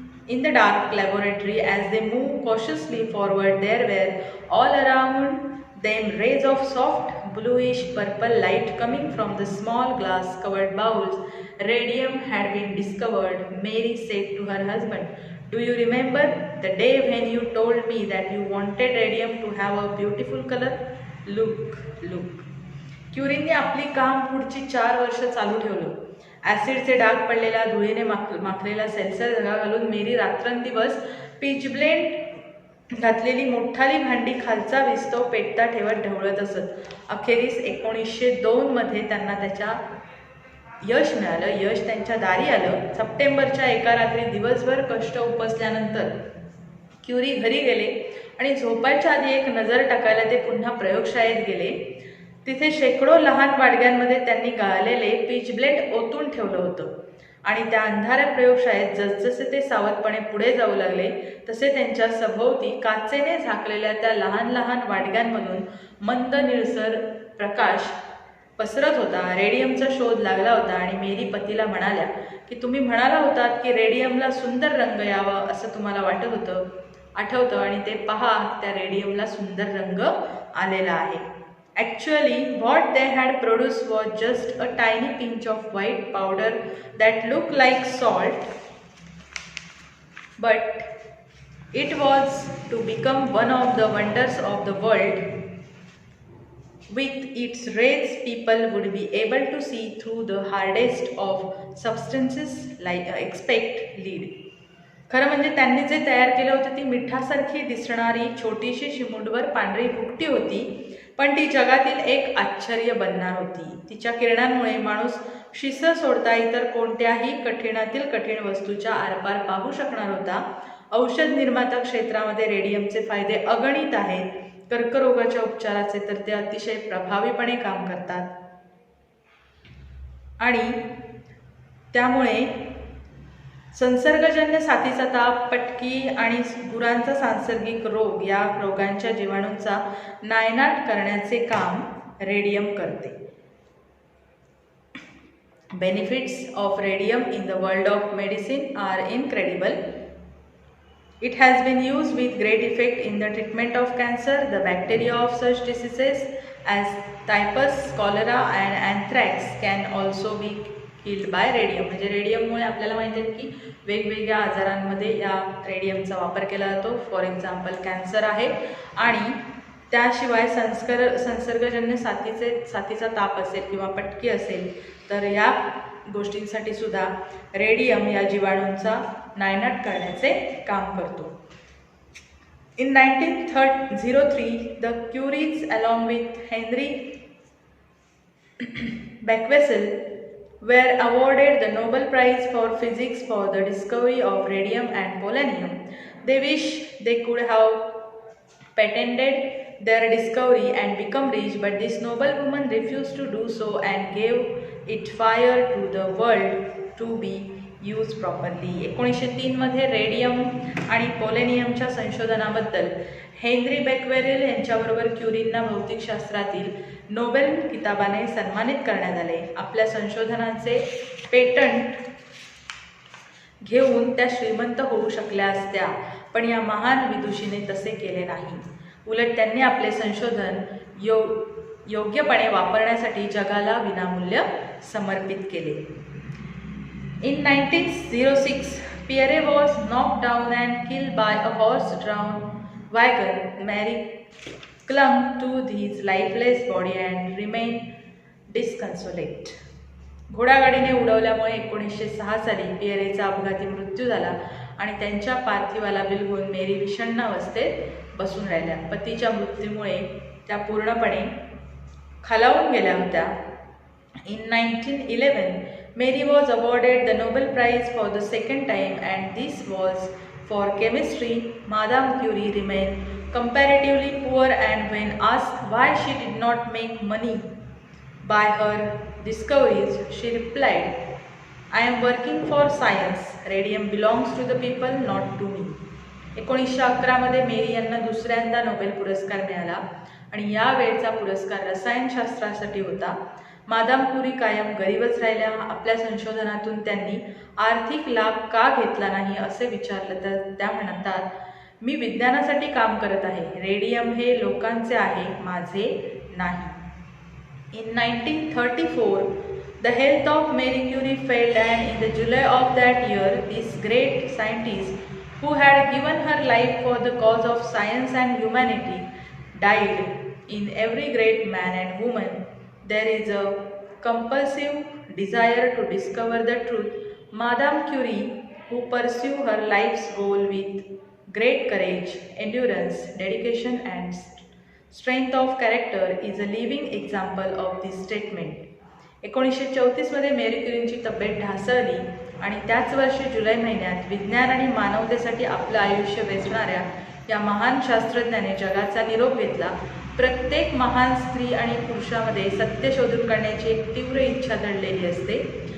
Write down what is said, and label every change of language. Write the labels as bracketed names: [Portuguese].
[English] In the dark laboratory, as they moved cautiously forward, there were all around them rays of soft bluish purple light coming from the small glass covered bowls. Radium had been discovered, Mary said to her husband. Do you remember the day when you told me that you wanted radium to have a beautiful color? Look. [Marathi] क्युरीने आपली काम पुढची 4 वर्ष चालू ठेवलं. ॲसिडचे डाग पडलेला धुळीने माखलेला सेल्सर धगा घालून मेरी रात्रंदिवस पिचब्लेंड घातलेली मोठाली भांडी खालचा विस्तव पेटता ठेवत ढवळत असत. अखेरीस 1902 मध्ये त्यांना त्याच्या यश मिळालं. यश त्यांच्या दारी आलं. सप्टेंबरच्या एका रात्री दिवसभर कष्ट उपसल्यानंतर क्युरी घरी गेले आणि झोपायच्या आधी एक नजर टाकायला ते पुन्हा प्रयोगशाळेत गेले. तिथे शेकडो लहान वाडग्यांमध्ये त्यांनी गाळलेले पिचब्लेंड ओतून ठेवलं होतं आणि त्या अंधाऱ्या प्रयोगशाळेत जसजसे ते सावधपणे पुढे जाऊ लागले तसे त्यांच्या सभोवती काचेने झाकलेल्या त्या लहान लहान वाडग्यांमधून मंद निळसर प्रकाश पसरत होता. रेडियमचा शोध लागला होता आणि मेरी पतीला म्हणाल्या की तुम्ही म्हणाला होतात की रेडियमला सुंदर रंग यावा असं तुम्हाला आठवतं आणि ते पहा, त्या रेडियमला सुंदर रंग आलेला आहे. [English] Actually, what they had produced was just a tiny pinch of white powder that looked like salt, but it was to become one of the wonders of the world. With its rays, people would be able to see through the hardest of substances like expect lead. [Marathi] खरं म्हणजे त्यांनी जे तयार केलं होतं ती मिठासारखी दिसणारी छोटीशी चिमुटभर पांढरी भुकटी होती, पण ती जगातील एक आश्चर्य बनणार होती. तिच्या किरणांमुळे माणूस शिस सोडता इतर कोणत्याही कठीणातील कठीण वस्तूच्या आरपार पाहू शकणार होता. औषध निर्माता क्षेत्रामध्ये रेडियमचे फायदे अगणित आहेत. कर्करोगाच्या उपचाराचे तर ते अतिशय प्रभावीपणे काम करतात आणि त्यामुळे संसर्गजन्य साथीचा ताप, पटकी आणि गुरांचा सांसर्गिक रोग या रोगांच्या जीवाणूंचा नायनाट करण्याचे काम रेडियम करते. [English] Benefits of radium in the world of medicine are incredible. It has been used with great effect in the treatment of cancer. The bacteria of such diseases as typhus, cholera and anthrax can also be killed by radium. [Marathi] म्हणजे रेडियममुळे आपल्याला माहिती आहे की वेगवेगळ्या आजारांमध्ये या रेडियमचा वापर केला जातो. [English] for example [Marathi] कॅन्सर आहे आणि त्याशिवाय संसर्गजन्य साथीचा ताप असेल किंवा पटकी असेल तर या गोष्टींसाठी सुद्धा रेडियम या जीवाणूंचा नायनाट करण्याचे काम करतो. [English] In 1903, the Curies along with Henry Becquerel were awarded the Nobel Prize for Physics for the discovery of radium and polonium. They wish they could have patented their discovery and become rich, but this noble woman refused to do so and gave it fire to the world to be used properly. [Marathi] 1903 मध्ये radium आणि पोलेनियमच्या संशोधनाबद्दल Henry बेक्वेरेल यांच्याबरोबर क्युरींना भौतिकशास्त्रातील Nobel किताबाने सन्मानित करण्यात आले. आपल्या संशोधनाचे patent घेऊन त्या श्रीमंत होऊ शकल्या असत्या, पण या महान विदुषीने तसे केले नाही. उलट त्यांनी आपले संशोधन योग्यपणे वापरण्यासाठी जगाला विनामूल्य समर्पित केले. [English] In 1906, Pierre was knocked down and killed by a horse-drawn wagon. Mary clung to his lifeless body and remained disconsolate. [Marathi] घोडागाडीने उडवल्यामुळे 1906 साली पियरेचा अपघाती मृत्यू झाला आणि त्यांच्या पार्थिवाला बिलगून मेरी विषण्ण अवस्थेत बसून राहिल्या. पतीच्या मृत्यूमुळे त्या पूर्णपणे खालावून गेल्या होत्या. [English] In 1911, Mary was awarded the Nobel Prize for the second time, and this was for chemistry. Madame Curie remained comparatively poor, and when asked why she did not make money by her discoveries, she replied, I am working for science. Radium belongs to the people, not to me. [Marathi] 1911 मध्ये मेरी यांना दुसऱ्यांदा Nobel पुरस्कार मिळाला आणि यावेळचा पुरस्कार रसायनशास्त्रासाठी होता. Madame Curie कायम गरीबच राहिल्या. आपल्या संशोधनातून त्यांनी आर्थिक लाभ का घेतला नाही असे विचारलं तर त्या म्हणतात, मी विज्ञानासाठी काम करत आहे. रेडियम हे लोकांचे आहे, माझे नाही. [English] In 1934, the health of Marie Curie failed, and in the July of that year, this great scientist, who had given her life for the cause of science and humanity, died. In every great man and woman, there is a compulsive desire to discover the truth. Madame Curie, who pursued her life's goal with great courage, endurance, dedication, and strength of character, is a living example of this statement. [Marathi] 1934 मध्ये मेरी क्युरींची तब्येत ढासळली आणि त्याच वर्षी जुलै महिन्यात विज्ञान आणि मानवतेसाठी आपलं आयुष्य वेचणाऱ्या या महान शास्त्रज्ञाने जगाचा निरोप घेतला. प्रत्येक महान स्त्री आणि पुरुषामध्ये सत्य शोधून काढण्याची एक तीव्र इच्छा दडलेली असते.